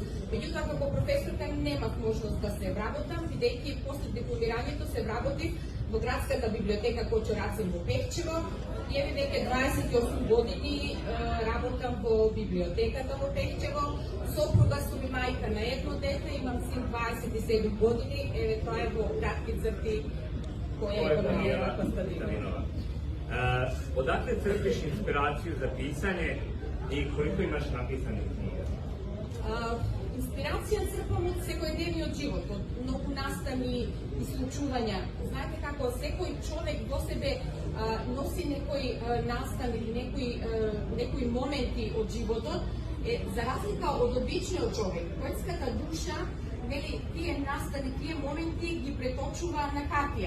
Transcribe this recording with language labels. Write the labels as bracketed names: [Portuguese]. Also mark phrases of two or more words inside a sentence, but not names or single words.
[Macedonian] Меѓутоа, како професорка немав можност да се вработам, бидејќи после дипломирањето се вработив во градската библиотека Кочо Рацин во Пехчево. Еве веќе 28 години работам во библиотеката во Пехчево. Сопруга сум и мајка на едно дете, имам син 27 години. Еве тоа е во кратки црти која е Габриела Костадинова. [Serbian] Odakle crpiš inspiraciju za pisanje i koliko imaš napisanih knjiga? [Macedonian] Инспирација црпам од секојдневниот живот, од многу настани и случувања. Знаете како секој човек до себе носи некој настан или некои моменти од животот. За разлика од обичниот човек, поетската душа, нели, тие настани, тие моменти ги преточува на хартија.